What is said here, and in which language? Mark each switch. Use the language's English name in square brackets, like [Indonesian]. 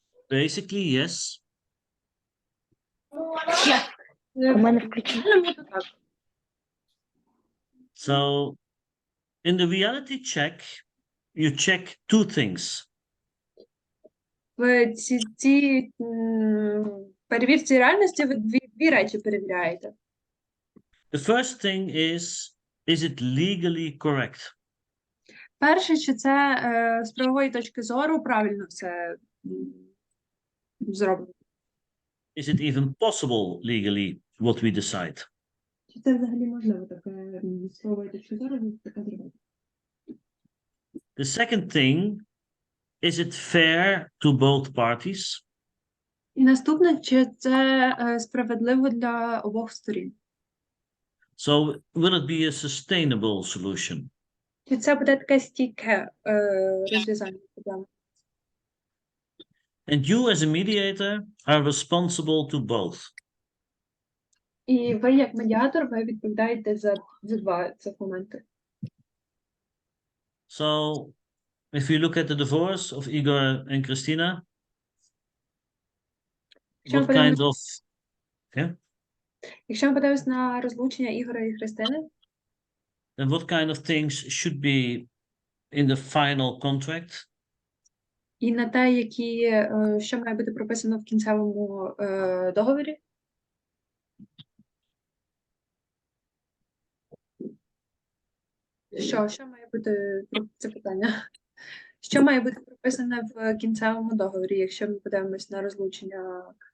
[English] Basically, yes. [Ukrainian] У мене включено. [English] So, in the reality check, you check two things. [Ukrainian] В цій перевірці реальності ви дві речі перевіряєте. [English] The first thing is it legally correct? [Ukrainian] Перше, чи це з правової точки зору правильно все зроблено. [English] Is it even possible legally what we decide? [Ukrainian] Чи це взагалі можливо таке з правової точки зору таке зробити? [English] The second thing, is it fair to both parties? [Ukrainian] І наступне, чи це справедливо для обох сторін? [English] So, will it be a sustainable solution? [Ukrainian] Чи це буде таке стійке розв'язання проблеми? [English] And you, as a mediator, are responsible to both. [Ukrainian] І ви, як медіатор, ви відповідаєте за два цих моменти. [English] So, if we look at the divorce of Igor and Christina, what kind of... Yeah? [Ukrainian] Якщо ми подивимось на розлучення Ігоря і Христини, [English] And what kind of things should be in the final contract? [Ukrainian] і на те, що має бути прописано в кінцевому договорі? Що має бути це питання? Що має бути прописане в кінцевому договорі, якщо ми подивимось на розлучення?